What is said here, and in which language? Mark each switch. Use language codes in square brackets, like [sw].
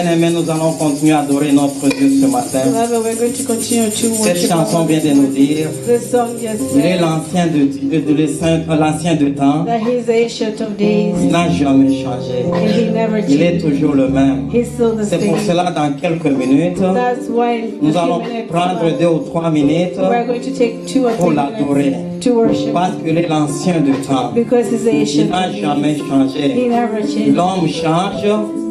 [fr] Nous allons continuer à adorer notre Dieu ce matin. [en] Beloved, we're going to continue to [fr] Cette [en] worship [fr] chanson [en] our [fr] vient de nous dire, [en] This song just [fr] il est [en] said [fr] l'ancien de temps, [en] that He's the ancient of days [fr] il n'a jamais changé. [en] and He never [fr] Il est [en] changes. [fr] toujours le même. [en] He's still the [fr] C'est pour [en] same. [fr] cela, dans quelques minutes, [en] That's why [fr] nous [en] in a few [fr] allons [en] minutes, [fr] prendre 2 ou 3 minutes [en] we're going to take 2 or [fr] pour [en] 3 [fr] l'adorer. [en] minutes to worship [fr] Parce qu'il est l'ancien de temps. [en] because He's the [fr] Il [en] ancient [fr] n'a [en] of [fr] jamais [en] days. He [fr] changé. [en] never changes. [fr] L'homme change,